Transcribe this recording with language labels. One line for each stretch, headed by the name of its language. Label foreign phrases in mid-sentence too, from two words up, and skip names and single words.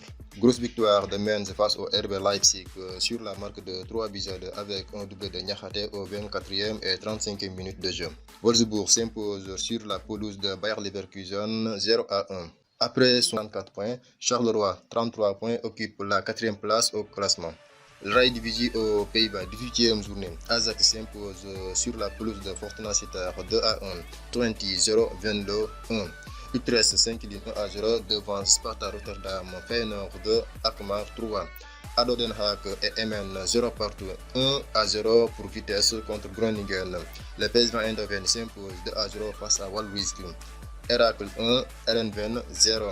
French: Grosse victoire de Mainz face au RB Leipzig sur la marque de 3 buts à 2 avec un doublé de Niakhaté aux 24e et 35e minutes de jeu. Wolfsburg s'impose sur la pelouse de Bayer Leverkusen 0 à 1. Après 64 points, Charleroi 33 points occupe la 4e place au classement. Eredivisie aux Pays-Bas, 18e journée. Ajax s'impose sur la pelouse de Fortuna Sittard 2 à 1. Twente 0, Venlo 1. Utrecht s'incline 1 à 0 devant Sparta Rotterdam, Feyenoord 2, Alkmaar 3. ADO Den Haag et Emmen 0 partout, 1 à 0 pour Vitesse contre Groningen. Le PSV Eindhoven s'impose 2 à 0 face à Walwisky. Heracles 1, Heerenveen 0.